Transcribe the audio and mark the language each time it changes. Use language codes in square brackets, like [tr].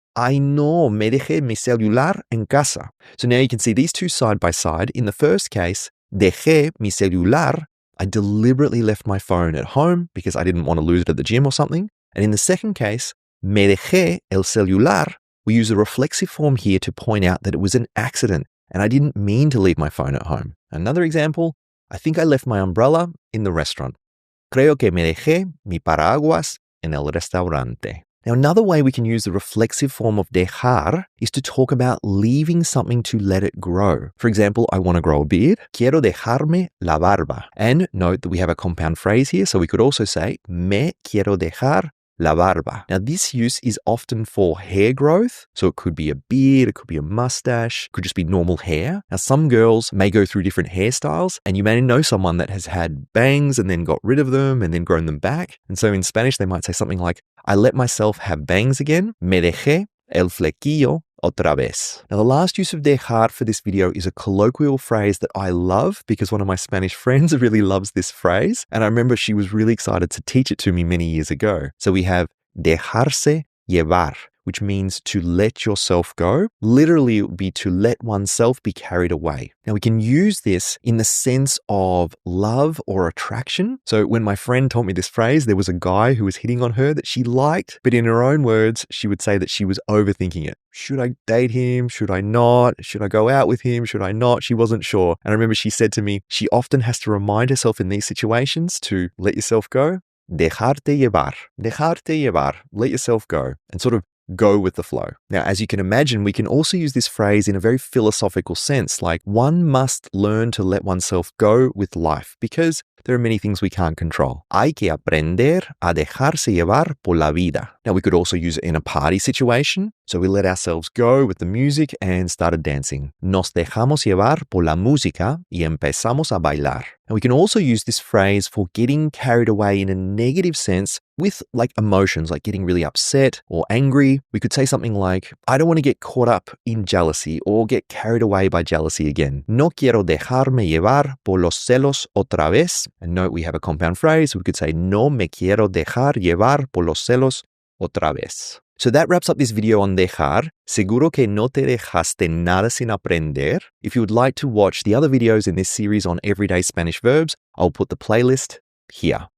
[es] Ay no, me dejé mi celular en casa. [en] So now you can see these two side by side. In the first case, [es] dejé mi celular. [en] I deliberately left my phone at home because I didn't want to lose it at the gym or something. And in the second case, [es] me dejé el celular. [en] We use a reflexive form here to point out that it was an accident and I didn't mean to leave my phone at home. Another example, I think I left my umbrella in the restaurant. [es] Creo que me dejé mi paraguas en el restaurante. [en] Now, another way we can use the reflexive form of dejar is to talk about leaving something to let it grow. For example, I want to grow a beard. [es] Quiero dejarme la barba. [en] And note that we have a compound phrase here, so we could also say [es] me quiero dejar la barba. [en] Now, this use is often for hair growth. So it could be a beard, it could be a mustache, it could just be normal hair. Now, some girls may go through different hairstyles, and you may know someone that has had bangs and then got rid of them and then grown them back. And so in Spanish, they might say something like, I let myself have bangs again. [es] Me dejé el flequillo otra vez. [en] Now, the last use of dejar for this video is a colloquial phrase that I love because one of my Spanish friends really loves this phrase. And I remember she was really excited to teach it to me many years ago. So we have dejarse llevar, which means to let yourself go. Literally, it would be to let oneself be carried away. Now, we can use this in the sense of love or attraction. So when my friend taught me this phrase, there was a guy who was hitting on her that she liked, but in her own words, she would say that she was overthinking it. Should I date him? Should I not? Should I go out with him? Should I not? She wasn't sure. And I remember she said to me, she often has to remind herself in these situations to let yourself go. [es] Dejarte llevar, [en] let yourself go, and sort of go with the flow. Now, as you can imagine, we can also use this phrase in a very philosophical sense, like one must learn to let oneself go with life because there are many things we can't control. [es] Hay que aprender a dejarse llevar por la vida. [en] Now, we could also use it in a party situation. So we let ourselves go with the music and started dancing. [es] Nos dejamos llevar por la música y empezamos a bailar. [en] And we can also use this phrase for getting carried away in a negative sense with like emotions, like getting really upset or angry. We could say something like, I don't want to get caught up in jealousy or get carried away by jealousy again. [es] No quiero dejarme llevar por los celos otra vez. [en] And note we have a compound phrase. We could say, [es] no me quiero dejar llevar por los celos otra vez. [en] So that wraps up this video on dejar. [es] Seguro que no te dejaste nada sin aprender. [en] If you would like to watch the other videos in this series on everyday Spanish verbs, I'll put the playlist here.